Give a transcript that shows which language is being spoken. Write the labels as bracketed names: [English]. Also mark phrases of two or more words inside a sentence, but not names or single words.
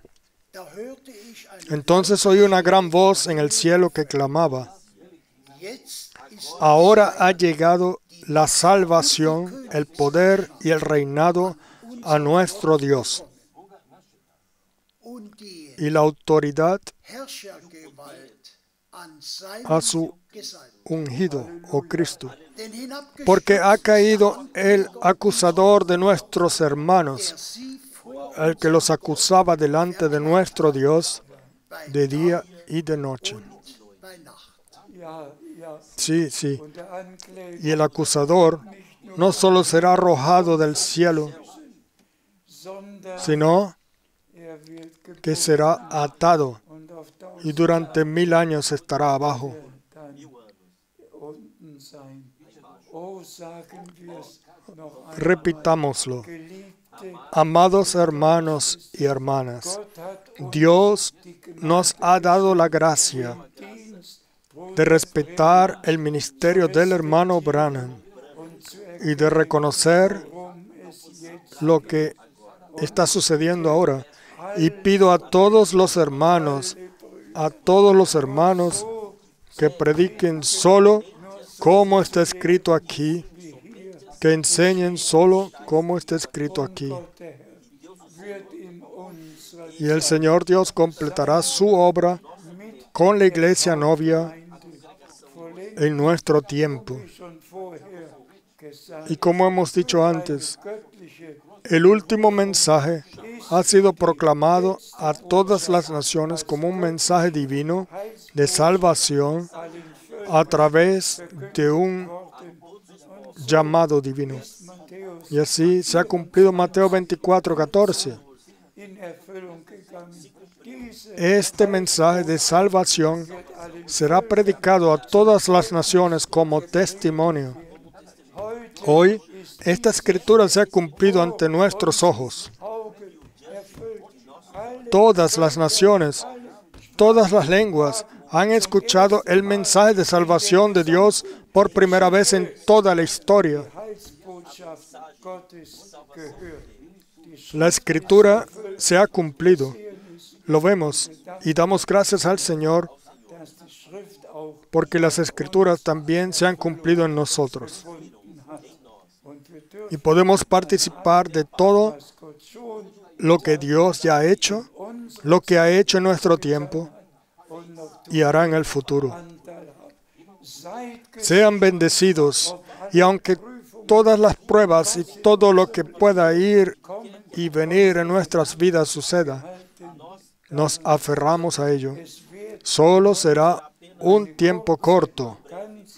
[Spanish] Entonces oí una gran voz en el cielo que clamaba: ahora ha llegado la salvación, el poder y el reinado a nuestro Dios, y la autoridad [German] an seinen [Spanish] a su [German] Gesalbten. [Spanish] ungido, o Cristo. [German] Denn [Spanish] Porque ha [German] hinabgestürzt [Spanish] caído el acusador de nuestros hermanos, [German] er sie vor [Spanish] el que los acusaba delante de nuestro Dios [German] bei [Spanish] de día [German] Tag [Spanish] y de noche. [German] und bei Nacht. Ja, ja. [Spanish] Sí, sí. [German] Und der Ankläger [Spanish] Y el acusador no solo será arrojado del cielo, [German] sondern [Spanish] sino [German] er wird [Spanish] que [German] gebunden [Spanish] será atado [German] und auf [Spanish] y 1000 durante 1000 años estará abajo. [German] dann unten sein. Oh, sagen wir es noch einmal. [Spanish] Repitámoslo. [German] Geliebte, [Spanish] Amados hermanos y hermanas, [German] Gott hat uns [Spanish] Dios [German] die [Spanish] nos [German] Gnade [Spanish] ha dado la gracia [German] Dienst [Spanish] de respetar el ministerio del hermano Branham [German] und zu [Spanish] y de reconocer [German] warum es jetzt [Spanish] lo que está sucediendo ahora. Y pido a todos los hermanos, que prediquen solo como está escrito aquí, que enseñen solo como está escrito aquí. [German] Gott der Herr wird in unserer [Spanish] Y el Señor Dios completará su obra con la iglesia novia [German] vollendet, [Spanish] en nuestro tiempo. [German] wie schon vorher gesagt. [Spanish] Y como hemos dicho antes, [German] Göttliche [Spanish] el último mensaje ha sido proclamado a todas las naciones como un mensaje divino de salvación [German] allen [Spanish] a través de un [German] Worten [Spanish] llamado divino. Matthäus Y así se ha cumplido Mateo 24:14. [German] in Erfüllung gegangen. Diese [Spanish] Este mensaje de salvación [German] wird allen [Spanish] será predicado a todas las naciones como testimonio. [German] heute [Spanish] Hoy, esta escritura se ha cumplido ante nuestros ojos. [German] Augen erfüllt. Alle [Spanish] Todas las naciones, todas las lenguas han escuchado el mensaje de salvación de Dios por primera vez en toda la historia. [German] Heilsbotschaft Gottes gehört. Die [Spanish] La escritura se ha cumplido. Lo vemos y damos gracias al Señor [German] dass die Schrift auch [Spanish] porque las escrituras también se han cumplido en nosotros. [German] gefunden hat. Und wir [Spanish] Y [German] dürfen, [Spanish] podemos participar de todo [German] was Gott schon [Spanish] lo que Dios ya ha hecho, [German] uns [Spanish] lo que ha hecho en nuestro tiempo [German] und noch [Spanish] y hará en el futuro. [German] Anteil hat. Seid [Spanish] Sean bendecidos y aunque todas las pruebas y todo lo que pueda ir y venir en nuestras vidas suceda, nos aferramos a ello. [German] es wird [Spanish] Solo será un tiempo corto, [German] ganz